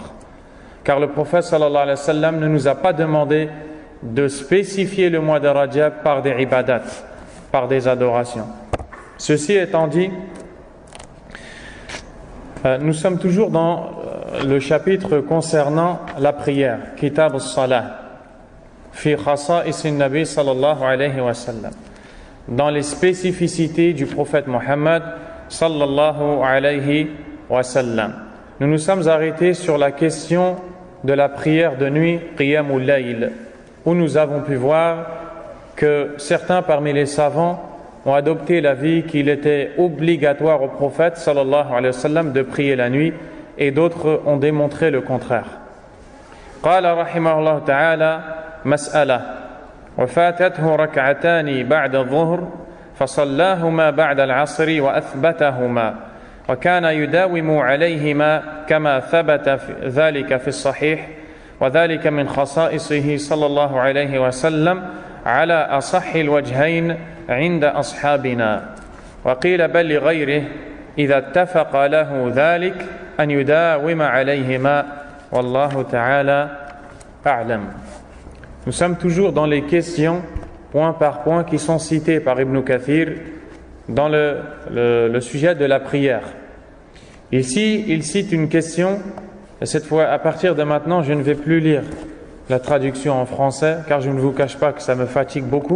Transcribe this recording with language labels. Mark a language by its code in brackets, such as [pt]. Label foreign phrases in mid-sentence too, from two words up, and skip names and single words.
[fr] Car le prophète [ar] صلى الله عليه وسلم [fr] ne nous a pas demandé de spécifier le mois de Rajab par des ibadat, par des adorations. Ceci étant dit, nous sommes toujours dans le chapitre concernant la prière, [ar] كتاب الصلاة في خصائص النبي صلى الله عليه وسلم, [fr] dans les spécificités du prophète Mohammed [ar] صلى الله عليه وسلم. [fr] Nous nous sommes arrêtés sur la question de la prière de nuit, [ar] قيام الليل, [fr] où nous avons pu voir que certains parmi les savants ont adopté l'avis qu'il était obligatoire au prophète [ar] صلى الله عليه وسلم [fr] de prier la nuit, et d'autres ont démontré le contraire. [ar] قال رحمه الله تعالى مسألة وفاتته ركعتان بعد الظهر فصلاهما بعد العصر وأثبتهما وكان يداوم عليهما كما ثبت ذلك في الصحيح وذلك من خصائصه صلى الله عليه وسلم على أصح الوجهين عند أصحابنا وقيل بل لغيره إذا اتفق له ذلك أن يداوم عليهما والله تعالى أعلم. [fr] Nous sommes toujours dans les questions point par point qui sont cités par Ibn Kathir dans le sujet de la prière. Ici, il cite une question, et cette fois, à partir de maintenant, je ne vais plus lire la traduction en français, car je ne vous cache pas que ça me fatigue beaucoup.